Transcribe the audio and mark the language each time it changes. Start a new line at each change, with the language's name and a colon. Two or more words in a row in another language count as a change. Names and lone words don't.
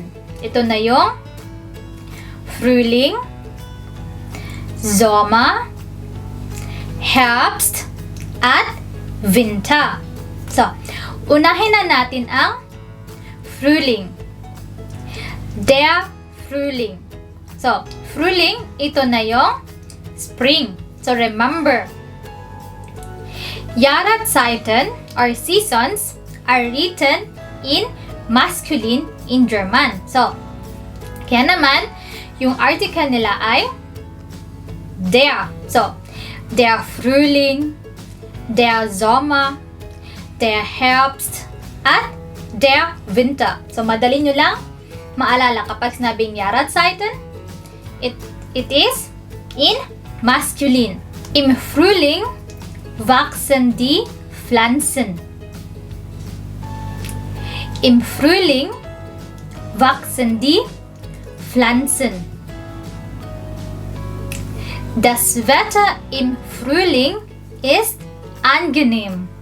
Filipino: Ito na yung
German: Frühling, Sommer, Herbst,
Filipino: at Winter. So, unahin na natin ang Frühling.
German: Der Frühling. So, Frühling,
Filipino: ito na yung spring.
English: So, remember, Jahreszeiten or seasons are written in masculine in German.
Filipino: So, kaya naman, yung article nila ay der.
German: So, der Frühling, der Sommer, der Herbst, at der Winter.
Filipino: So, madali nyo lang maalala kapag sinabing Jahreszeiten,
English: it is in masculine.
German: Im Frühling wachsen die Pflanzen. Im Frühling wachsen die Pflanzen. Das Wetter im Frühling ist angenehm.